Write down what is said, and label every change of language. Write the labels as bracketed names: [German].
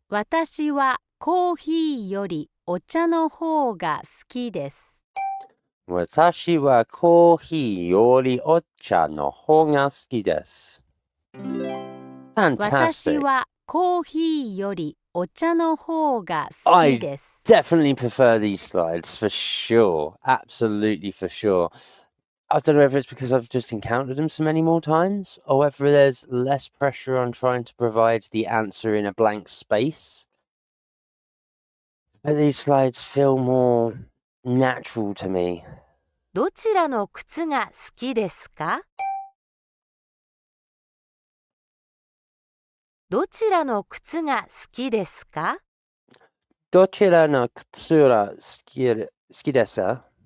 [Japanese] 私はコーヒーよりお茶の方が好きです。私はコーヒーよりお茶の方が好きです。私 [English] Fantastic. [Japanese] はコーヒーよりお茶の方が好きです。 [English] Definitely prefer these slides for sure. Absolutely for sure. I don't know if it's because I've just encountered them so many more times or whether there's less pressure on trying to provide the answer in a blank space. But these slides feel more natural to me. [Japanese] どちらの靴が好きですか？どちらの靴が好きですか？どちらの靴が好きですか？